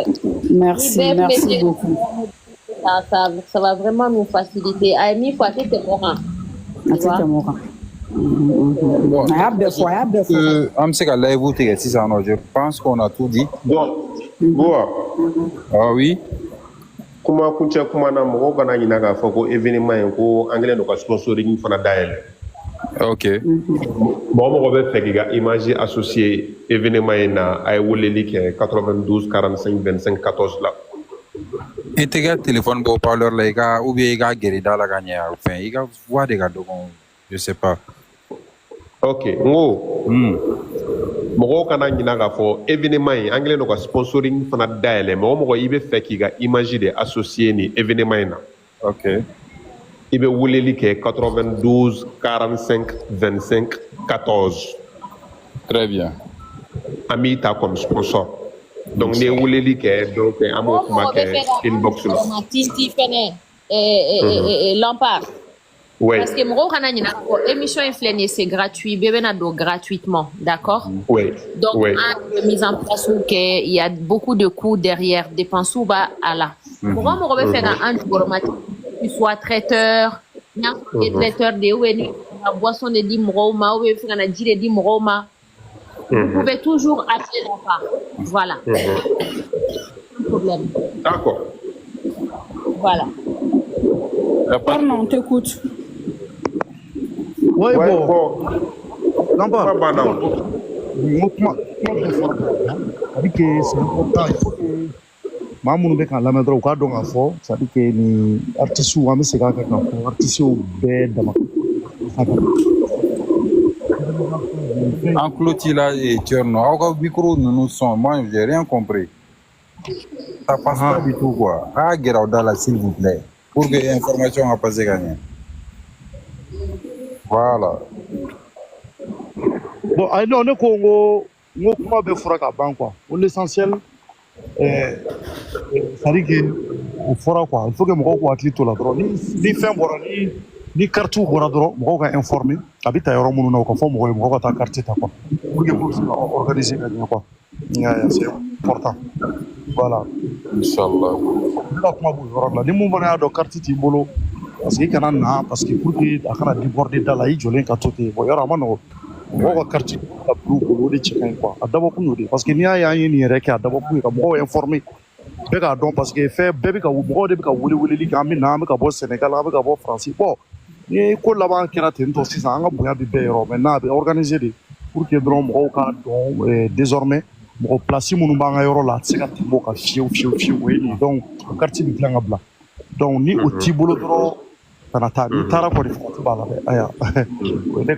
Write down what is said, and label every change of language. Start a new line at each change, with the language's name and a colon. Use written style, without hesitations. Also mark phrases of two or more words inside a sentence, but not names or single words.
French: Merci beaucoup. Ça va vraiment nous faciliter. Aïmi, il faut acheter tes morans. Je pense qu'on a tout dit. Donc, Boa. Ah oui.
Bambara: Kuma kunche kuma na mɔgɔw kana ɲina k'a fɔ ko événement in ko an kɛlen don ka sponsoring fana dayɛlɛ.
French: Ok.
Bambara: Mɔgɔ bɛ fɛ k'i ka
French: image associé
Bambara: événement in na a ye weleli kɛ 92 45 25 14 la. I tɛ kɛ
French: téléphone bɔ parleur
Bambara: la
French: ou bien
Bambara: i ka gɛrɛ da la ka ɲɛ fɛn i ka voix de ka dɔgɔ
French: je sais pas.
Bambara: Ok n ko mɔgɔw kana ɲina k'a fɔ événement in an kɛlen don ka sponsoring fana dayɛlɛ mɔgɔ i bɛ fɛ k'i ka image de associé ni événement in na.
French: Ok.
Bambara: I bɛ weleli kɛ 92 45 25 14.
French: Très bien.
Bambara: An b'i ta
French: comme sponsor.
Bambara: Donc ni ye weleli kɛ donc an b'o kuma kɛ inbox la. Titi fɛnɛ Lampard.
French: Oui. Parce que
Bambara: mɔgɔw kana ɲina ko émission in filɛ nin ye
French: c'est gratuit
Bambara: bɛɛ bɛna don
French: gratuitement, d'accord? Oui. Donc oui. an mise en place kɛ il y a beaucoup de coûts derrière dépenses
Bambara: b'a a la. Mɔgɔ bɛ fɛ ka an jukɔrɔma
French: tu sois traiteur,
Bambara: n'a fɔ traiteur de ou ni ka boisson de di mɔgɔw ma ou fɛ ka na ji de di mɔgɔw ma.
French: Vous pouvez toujours acheter la part. Voilà. Pas de problème. D'accord. Voilà. Pardon, on t'écoute. Oui, Ouais, bon. bon. Non, Pas pas. banal. C'est-à-dire que c'est important. Il faut que
Bambara: maa minnu bɛ k'an lamɛn dɔrɔn u k'a dɔn k'a fɔ
French: c'est-à-dire que
Bambara: ni artistes an bɛ segin a kan k'a fɔ artistes bɛɛ dama.
French: En clôture là et Tcherno, au micro nous sommes, moi j'ai rien compris. Ça passe pas du tout quoi. Ah, Gerauda s'il vous plaît. Pour que l'information a passé gagner. Voilà.
Bambara: Bon, non, ne ko n ko kuma bɛɛ fɔra ka ban quoi.
French: L'essentiel, c'est-à-dire que
Bambara: o fɔra
French: quoi. Il faut que
Bambara: mɔgɔw k'u hakili to la dɔrɔn ni fɛn bɔra ni carte bɔra dɔrɔn mɔgɔw ka informer a bɛ ta yɔrɔ minnu na o ka fɔ mɔgɔw ye mɔgɔw ka taa carte ta quoi.
French: Pour que pour se organiser
Bambara: ka ɲɛ
French: quoi. C'est important. Voilà.
Arabic: Inch'Allah.
Bambara: Ne ka kuma b'o yɔrɔ la ni mun fana y'a dɔn carte t'i bolo
French: parce que
Bambara: i kana na
French: parce que pour que
Bambara: a kana déborder da la i jɔlen ka to ten bon yɔrɔ a ma nɔgɔn. Mɔgɔw ka carte ka bila u bolo o de cɛ ka ɲi quoi a dabɔkun y'o de ye
French: parce que
Bambara: n'i y'a ye an ye nin yɛrɛ kɛ a dabɔkun ye ka mɔgɔw informer bɛɛ k'a dɔn
French: parce que
Bambara: fɛn bɛɛ bɛ ka mɔgɔw de bɛ ka weleli kɛ an bɛ na an bɛ ka bɔ Sénégal an bɛ ka bɔ France bon ni ko laban kɛra ten tɔ sisan an ka bonya bɛ bɛɛ yɔrɔ maintenant a bɛ
French: organiser de pour que
Bambara: dɔrɔn mɔgɔw k'a dɔn désormais mɔgɔ place minnu b'an ka yɔrɔ la a tɛ se ka tɛmɛ o kan fiyewu o ye nin donc carte bɛ dilan ka bila donc ni o t'i bolo dɔrɔn kana taa n'i taara kɔni farati b'a la dɛ aya o ye ne ka